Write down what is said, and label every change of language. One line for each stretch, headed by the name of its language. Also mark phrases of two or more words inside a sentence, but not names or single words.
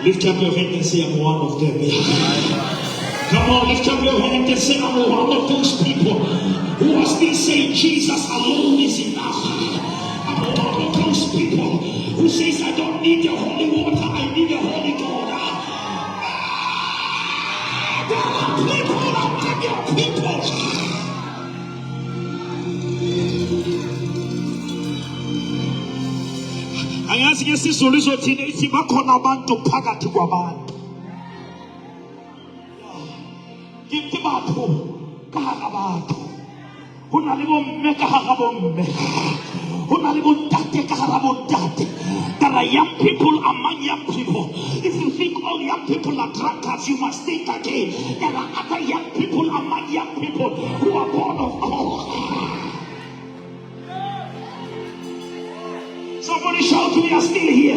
English: Lift up your hand and say, I'm one of them. Come on, lift up your hand and say, I'm one of those people who are still saying Jesus alone is enough. I'm one of those people who says, I don't need the holy water, I need the holy God. There are people among your people.
Zulu: Angazi ngesizulu thina ithi bakhona abantu phakathi kwabantu.
Southern Sotho: Kithi batho ka hara batho. Hona le bomme ka hara bomme. Hona le bontate ka hara bontate.
English: There are young people among young people. If you think all young people are drunkards, you must think again. There are other young people among young people who are born of God. Somebody shout, we are still here.